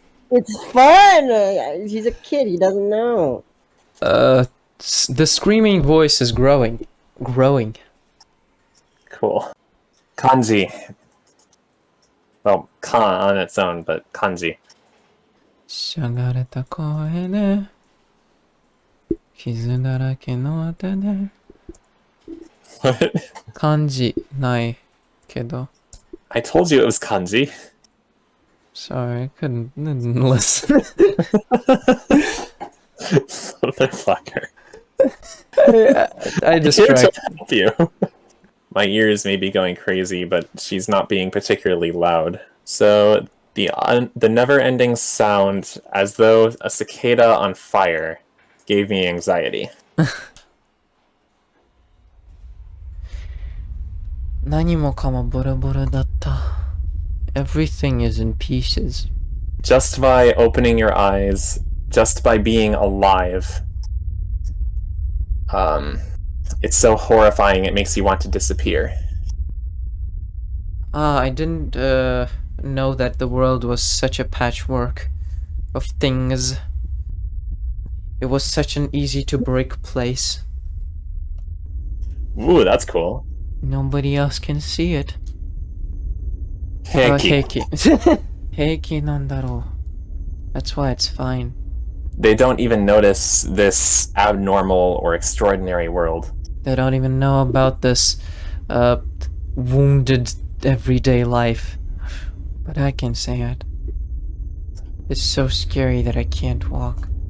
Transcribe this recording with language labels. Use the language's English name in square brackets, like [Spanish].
[English] It's fun. He's a kid. He doesn't know. The screaming voice is growing. Cool. Kanji. Well, kan on its own, but kanji. [Japanese] しゃがれた声で傷だらけの手で [English] What? [Japanese] 漢字ないけど [English] I told you it was kanji. Sorry, I didn't listen. Motherfucker. I distracted. Help you. My ears may be going crazy, but she's not being particularly loud. So the never-ending sound, as though a cicada on fire, gave me anxiety. [Japanese] 何もかもボロボロだった [English] Everything is in pieces. Just by opening your eyes, just by being alive, it's so horrifying it makes you want to disappear. I didn't know that the world was such a patchwork of things. It was such an easy to break place. Ooh, that's cool. Nobody else can see it. [Japanese] Heiki. Heiki なんだろう. [English] That's why it's fine. They don't even notice this abnormal or extraordinary world. They don't even know about this wounded everyday life. but I can say it. It's so scary that I can't walk.